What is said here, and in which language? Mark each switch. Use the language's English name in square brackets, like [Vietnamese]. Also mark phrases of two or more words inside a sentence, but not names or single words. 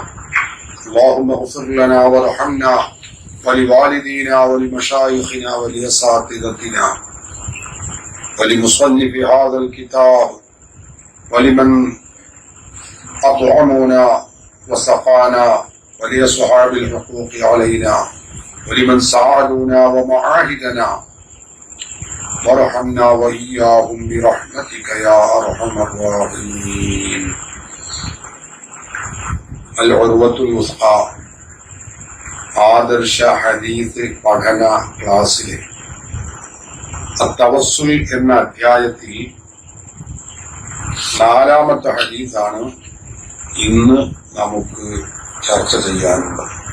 [Arabic] اللهم اغفر لنا وارحمنا ولوالدينا ولمشايخنا ولأساتذتنا ولمصنف هذا الكتاب ولمن أطعمنا وسقانا ولأصحاب الحقوق علينا ولمن ساعدونا ومعاهدنا، وارحمنا وإياهم برحمتك يا أرحم الراحمين. [Malayalam] العروة الوثقى ആദർശ ഹദീസ് പഠന ക്ലാസ്സിലെ തവസ്സുൽ എന്ന അധ്യായത്തിൽ 4-ാമത്തെ ഹദീസാണ് ഇന്ന് നമുക്ക് ചർച്ച ചെയ്യാനുള്ളത്.